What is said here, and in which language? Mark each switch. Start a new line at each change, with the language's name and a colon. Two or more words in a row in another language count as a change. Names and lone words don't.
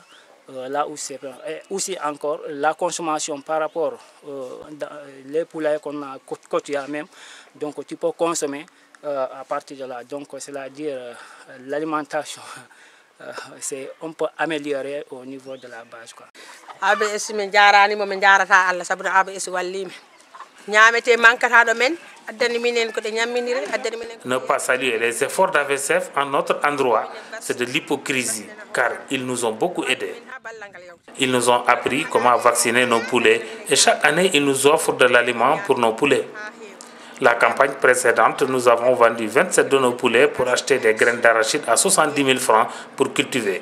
French: Là où c'est aussi encore la consommation par rapport les poulaillers qu'on a quotidien même. Donc tu peux consommer à partir de là. Donc c'est-à-dire l'alimentation, on peut améliorer au niveau de la base, quoi.
Fula: ABS min jarani mo min jarata Allah sabu ABS wallimi ñamete mankata do men addani minen ko de ñamminire addani minen.
French: Ne pas saluer les efforts d'AVSF en notre endroit, c'est de l'hypocrisie car ils nous ont beaucoup aidés. Ils nous ont appris comment vacciner nos poulets et chaque année ils nous offrent de l'aliment pour nos poulets. La campagne précédente, nous avons vendu 27 de nos poulets pour acheter des graines d'arachide à 70 000 francs pour cultiver.